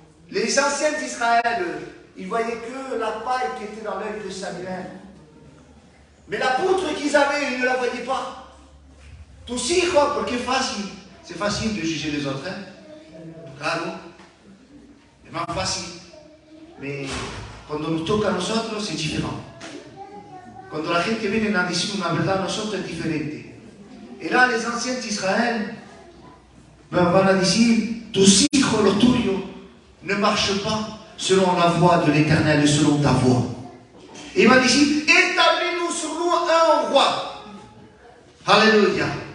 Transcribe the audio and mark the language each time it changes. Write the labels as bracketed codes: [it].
[fr] Les anciens d'Israël, ils voyaient que la paille qui était dans l'œil de Samuel. Mais la poutre qu'ils avaient, ils ne la voyaient pas. Tout si, parce que facile. C'est facile de juger les autres. Claro. C'est pas facile. Mais quand on nous toque à nous autres, c'est différent. [es] Quand la gente viene a decir una verdad a nosotros, es diferente. [fr] Et là, les anciens d'Israël vont dire, [es] tus hijos, los tuyos, [fr] ne marchent pas selon la voie de l'Éternel et selon ta voie. Et il va dire, établis-nous sur nous un roi. Alléluia.